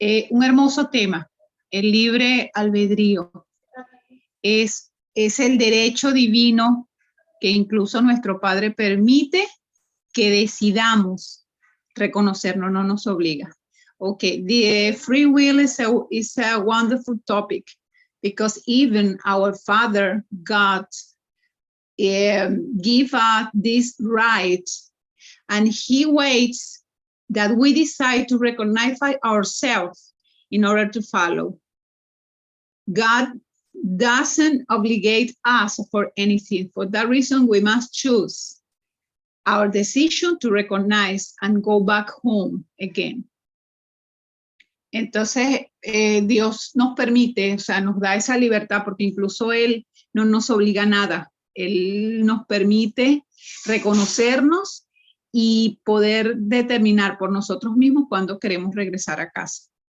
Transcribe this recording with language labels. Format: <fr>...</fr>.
<es>Un hermoso tema, el libre albedrío. Es el derecho divino que incluso nuestro Padre permite que decidamos reconocernos, no nos obliga.</es> <en>Okay, the free will is a wonderful topic because even our Father, God, give us this right, and He waits that we decide to recognize ourselves in order to follow. God doesn't obligate us for anything. For that reason, we must choose our decision to recognize and go back home again.</en> <es>Entonces, Dios nos permite, o sea, nos da esa libertad porque incluso Él no nos obliga a nada. Él nos permite reconocernos y poder determinar por nosotros mismos cuándo queremos regresar a casa.</es>